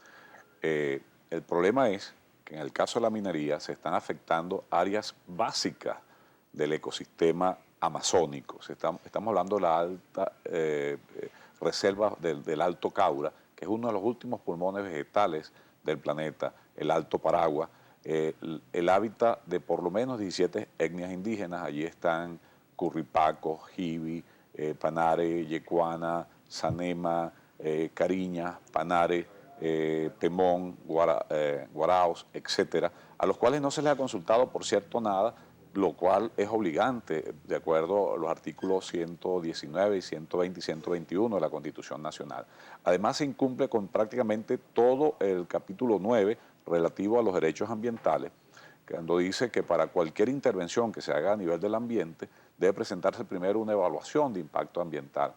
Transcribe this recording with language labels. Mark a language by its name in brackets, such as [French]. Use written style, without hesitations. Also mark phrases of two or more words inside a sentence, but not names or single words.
[Spanish] El problema es que en el caso de la minería se están afectando áreas básicas del ecosistema amazónico. Estamos hablando de la alta reserva del Alto Caura, que es uno de los últimos pulmones vegetales del planeta, el Alto Paragua, el hábitat de por lo menos 17 etnias indígenas. Allí están Curripaco, Jibi, Panare, Yecuana, Sanema, Cariña, Panare, Temón, Guaraos, etcétera, a los cuales no se les ha consultado, por cierto, nada, lo cual es obligante, de acuerdo a los artículos 119 y 120 y 121 de la Constitución Nacional. Además, se incumple con prácticamente todo el capítulo 9 relativo a los derechos ambientales, cuando dice que para cualquier intervención que se haga a nivel del ambiente debe presentarse primero una evaluación de impacto ambiental.